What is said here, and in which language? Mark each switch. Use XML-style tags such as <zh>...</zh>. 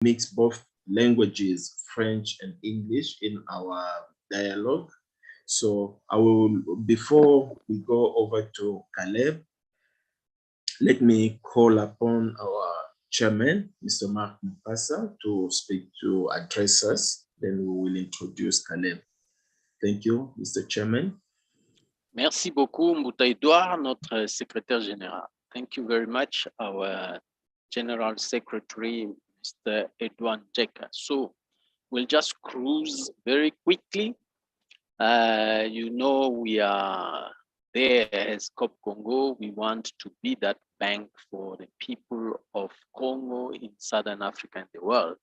<en>mix both languages, French and English, in our dialogue. So before we go over to Caleb, let me call upon our chairman, Mr. Mark Mpasa, to address us. Then we will introduce Caleb. Thank you, Mr. Chairman.</en> <fr>Merci beaucoup, Mbouta Edouard, notre secrétaire général.</fr> <en>Thank you very much, our General Secretary, Mr. Edouard Jeka. So we'll just cruise very quickly. You know, we are there as CoopCongo. We want to be that bank for the people of Congo in Southern Africa and the world.</en>